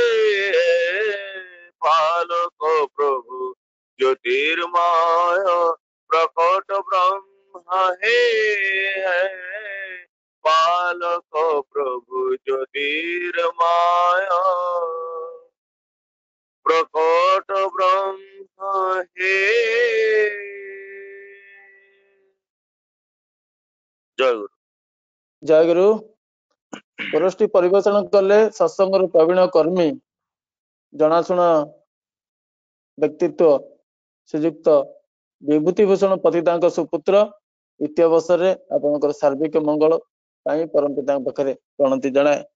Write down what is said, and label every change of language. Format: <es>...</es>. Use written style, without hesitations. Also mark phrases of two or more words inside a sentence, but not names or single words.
<bn>বালক প্রভু জ্যোতির্ময় প্রকট ব্রহ্ম হে বালক প্রভু জ্যোতির্ময় প্রকট ব্রহ্ম হে জয় গুরু।</bn> <or>ଜୟ ଗୁରୁ। ପୁରସ୍ଟି ପରିବେଷଣ କଲେ ସତ୍ସଙ୍ଗର ପ୍ରବୀଣ କର୍ମୀ ଜଣାଶୁଣା ବ୍ୟକ୍ତିତ୍ୱ ଶ୍ରୀଯୁକ୍ତ ବିଭୂତି ଭୂଷଣ ପତିତାଙ୍କ ସୁପୁତ୍ର ଇତି ଅବସରରେ ଆପଣଙ୍କର ସାର୍ବିକ ମଙ୍ଗଳ ପାଇଁ ପରମ ପିତାଙ୍କ ପାଖରେ ପ୍ରଣତି ଜଣାଏ।</or>